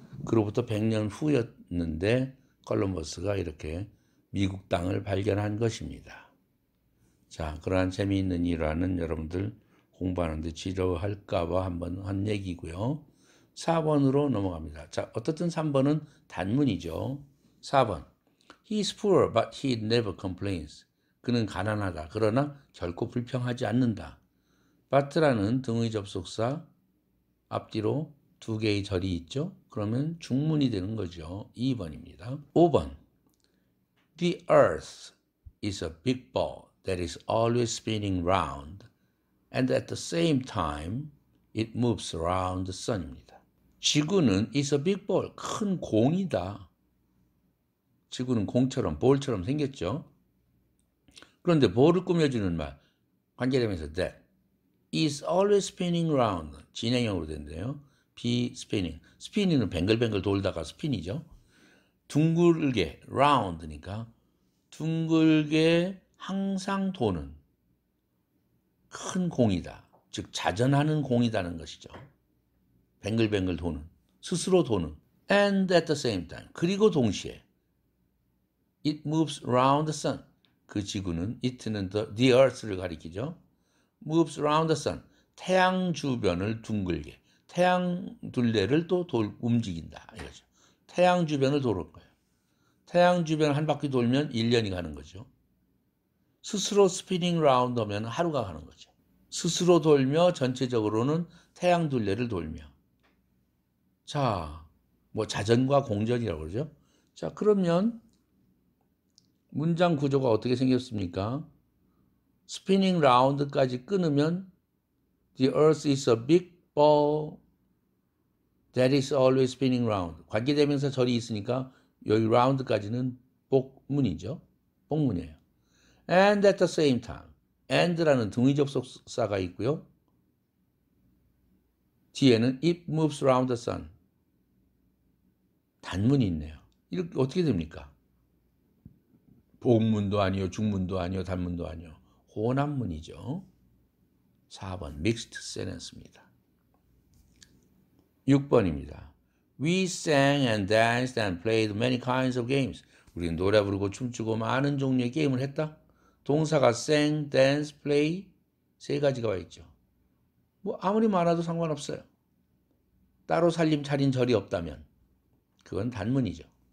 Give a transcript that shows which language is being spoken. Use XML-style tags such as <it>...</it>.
<ko>그로부터 100년 후였는데 콜럼버스가 이렇게 미국 땅을 발견한 것입니다. 자, 그러한 재미있는 일화는 여러분들 공부하는데 지루할까봐 한번 한 얘기고요. 4번으로 넘어갑니다. 자, 어떻든 3번은 단문이죠. 4번.</ko> <en>He's poor, but he never complains.</en> <ko>그는 가난하다. 그러나 결코 불평하지 않는다. but라는 등의 접속사 앞뒤로 두 개의 절이 있죠. 그러면 중문이 되는 거죠. 2번입니다. 5번.</ko> <en>The earth is a big ball that is always spinning round and at the same time it moves around the sun입니다. 지구는 is a big ball,</en> <ko>큰 공이다. 지구는 공처럼 볼처럼 생겼죠. 그런데 볼을 꾸며주는 말, 관계되면서</ko> <en>that is always spinning round,</en> <ko>진행형으로 된대요. be spinning, spinning 뱅글뱅글 돌다가 스핀이죠. 둥글게 round니까 둥글게 항상 도는 큰 공이다. 즉 자전하는 공이다는 것이죠. 뱅글뱅글 도는, 스스로 도는.</ko> <en>And at the same time,</en> <ko>그리고 동시에</ko> <en>it moves around the sun.</en> <ko>그 지구는 it는 the earth를 가리키죠.</ko> <en>moves around the sun.</en> <ko>태양 주변을 둥글게. 태양 둘레를 또 움직인다. 이거죠. 태양 주변을 도는 거예요. 태양 주변을 한 바퀴 돌면 1년이 가는 거죠. 스스로 스피닝 라운드 하면 하루가 가는 거죠. 스스로 돌며 전체적으로는 태양 둘레를 돌며. 자, 뭐 자전과 공전이라고 그러죠. 자, 그러면 문장 구조가 어떻게 생겼습니까?</ko> <en>스피닝 라운드까지 끊으면 The earth is a big ball that is always spinning round.</en> <ko>관계대명사 절이 있으니까 여기 라운드까지는 복문이죠. 복문이에요.</ko> <en>And at the same time.</en> <ko>and라는 등의 접속사가 있고요.</ko> <en>뒤에는 it moves around the sun.</en> <ko>단문이 있네요. 이렇게 어떻게 됩니까? 복문도 아니요, 중문도 아니요, 단문도 아니요. 혼합문이죠.</ko> <en>4번 mixed sentence입니다.</en> <ko>6번입니다.</ko> <en>We sang and danced and played many kinds of games.</en> <ko>우리는 노래 부르고 춤추고 많은 종류의 게임을 했다. 동사가 sang, dance, play 세 가지가 와 있죠. 뭐 아무리 많아도 상관없어요. 따로 살림 차린 절이 없다면 그건 단문이죠.</ko>